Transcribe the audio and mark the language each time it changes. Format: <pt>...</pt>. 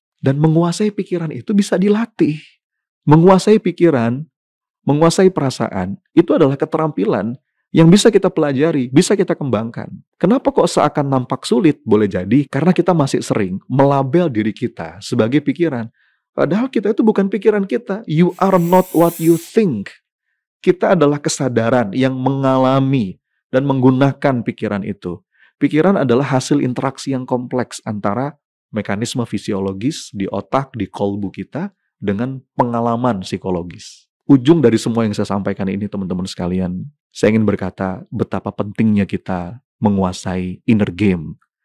<id>Dan menguasai pikiran itu bisa dilatih. Menguasai pikiran, menguasai perasaan, itu adalah keterampilan yang bisa kita pelajari, bisa kita kembangkan. Kenapa kok seakan nampak sulit? Boleh jadi karena kita masih sering melabel diri kita sebagai pikiran. Padahal kita itu bukan pikiran kita.</id> <en>You are not what you think.</en> <id>Kita adalah kesadaran yang mengalami dan menggunakan pikiran itu. Pikiran adalah hasil interaksi yang kompleks antara mekanisme fisiologis di otak, di kolbu kita, dengan pengalaman psikologis. Ujung dari semua yang saya sampaikan ini, teman-teman sekalian, saya ingin berkata betapa pentingnya kita menguasai inner game.</id>